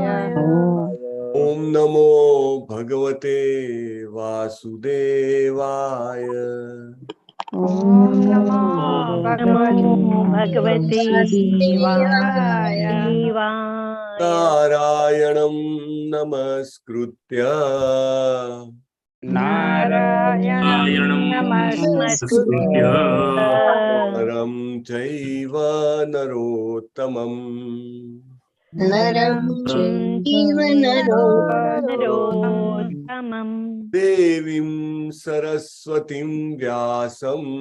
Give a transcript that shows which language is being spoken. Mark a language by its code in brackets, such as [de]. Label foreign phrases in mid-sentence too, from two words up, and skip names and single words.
[sa] ओम नमो भगवते वासुदेवाय। ओम नमो भगवते वासुदेवाय। नारायणं नमस्कृत्य નારાયણં નમસ્કૃત્ય નરમ ચૈવ નરોત્તમં નરમ ચૈવ નરોત્તમં દેવીમ સરસ્વતીમ વ્યાસમ